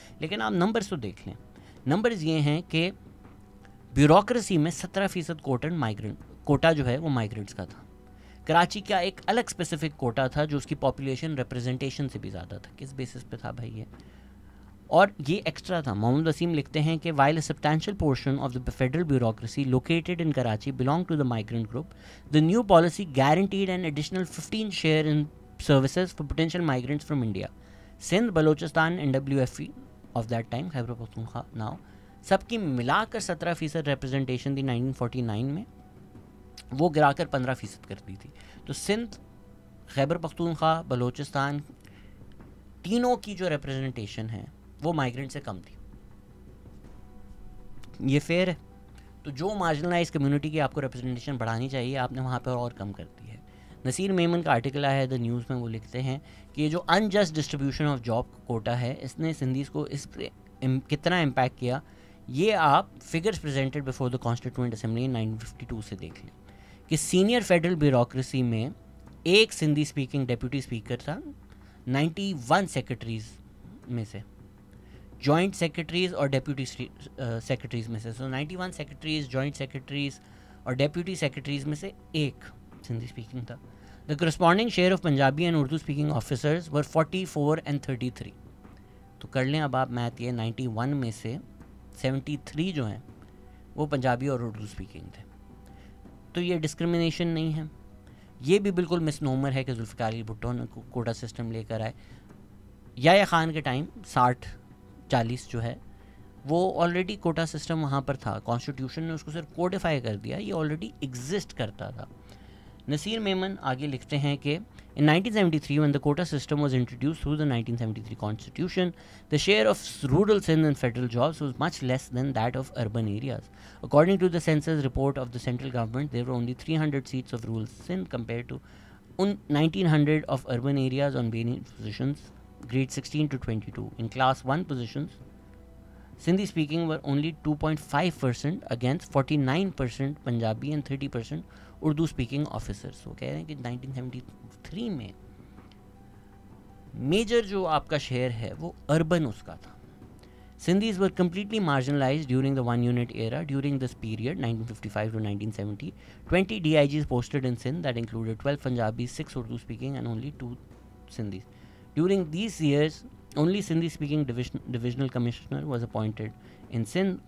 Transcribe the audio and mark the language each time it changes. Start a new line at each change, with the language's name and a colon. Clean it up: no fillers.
Urdu: لیکن آپ نمبرز تو دیکھ لیں. نمبرز یہ ہیں کہ بیوروکریسی میں 17% کوٹا جو ہے وہ مائیگرنٹس کا تھا. کراچی کا ایک الگ اسپیسیفک کوٹا تھا جو اس کی پاپولیشن ریپرزنٹیشن سے بھی زیادہ تھا. کس بیسس پہ تھا بھائی یہ؟ اور یہ ایکسٹرا تھا. محمد وسیم لکھتے ہیں کہ
English: while a substantial portion of the federal bureaucracy located in Karachi belonged to the migrant group, the new policy guaranteed an additional 15 share in services for potential migrants from India.
Urdu: Sindh, Balochistan, NWFE
English: of that time,
Urdu: Khyber Pakhtunkhwa now, سب کی ملا کر 17% representation تھی 1949 میں، وہ گرا کر 15% کر دی تھی. تو سندھ، خیبر پختونخوا، بلوچستان، تینوں کی جو ریپرزنٹیشن ہے وہ مائیگرنٹ سے کم تھی. یہ فیئر ہے؟ تو جو مارجنلائز کمیونٹی کی آپ کو ریپرزنٹیشن بڑھانی چاہیے، آپ نے وہاں پر اور کم کر دی ہے. نصیر میمن کا آرٹیکل آیا ہے دا نیوز میں، وہ لکھتے ہیں کہ یہ جو ingest distribution of job quota ہے، اس نے سندھیز کو اس پہ کتنا امپیکٹ کیا، یہ آپ
English: figures presented before the constituent assembly
Urdu: 1952 سے دیکھ لیں کہ سینئر فیڈرل بیوروکریسی میں ایک سندھی اسپیکنگ ڈیپیوٹی اسپیکر تھا 91 سیکرٹریز میں سے، جوائنٹ سیکرٹریز اور ڈیپیوٹی سیکرٹریز میں سے. سو 91 سیکرٹریز، جوائنٹ سیکرٹریز اور ڈیپیوٹی سیکرٹریز میں سے ایک سندھی اسپیکنگ تھا.
English: The corresponding share of Punjabi and Urdu speaking officers were 44 and 33.
Urdu: تو کر لیں اب آپ میتھ، یہ 91 میں سے 73 جو ہیں وہ پنجابی اور اردو اسپیکنگ تھے. تو یہ ڈسکرمنیشن نہیں ہے. یہ بھی بالکل مس نومر ہے کہ ذوالفقار علی بھٹو نے کوٹا سسٹم لے کر آئے. یحییٰ خان کے ٹائم 60-40 جو ہے وہ آلریڈی کوٹا سسٹم وہاں پر تھا، کانسٹیٹیوشن نے اس کو صرف کوڈیفائی کر دیا، یہ آلریڈی ایگزسٹ کرتا تھا. نصیر میمن آگے لکھتے ہیں کہ
English: in 1973 when the quota system was introduced through the 1973 constitution, the share of rural Sindh in federal jobs was much less than that of urban areas. According to the census report of the central government, there were only 300 seats of rural Sindh compared to 1900 of urban areas on various positions, grade 16 to 22. In class 1 positions, Sindhi speaking were only 2.5% against 49% Punjabi and 30%
Urdu: Urdu speaking officers. وہ کہہ رہے ہیں کہ 1973 میں major جو آپ کا share ہے وہ اربن اس کا تھا.
English: Sindhis were completely marginalised during the 1 unit era. During this period 1955 to 1970, 20 DIGs posted in Sindh that included 12 Punjabis, 6 Urdu speaking and only 2 Sindhis. During these years, only Sindhi speaking divisional commissioner was appointed in Sindh.